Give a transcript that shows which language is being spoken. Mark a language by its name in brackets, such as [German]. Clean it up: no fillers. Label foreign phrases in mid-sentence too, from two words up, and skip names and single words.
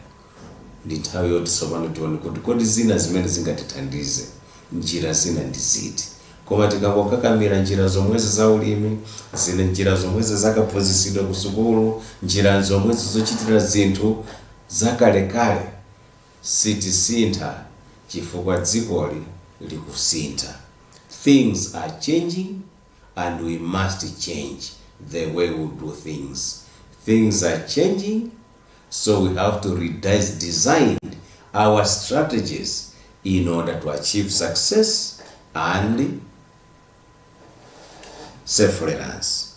[Nyanja] Ndi nthawi yoti tsopano tione kuti kodi zina zimene zingatithandize njira zina ndi ziti. Koma tikangokakamira njira zomwezi za ulimi, zine njira zomwezi zakaphunzitsidwa ku sukulu, njira zomwezi zochitira zinthu zakalekale, sitisintha chifukwa dzikoli likusintha. [English] Things are changing and we must change the way we do things. Things are changing So we have to design our strategies in order to achieve success and self-reliance.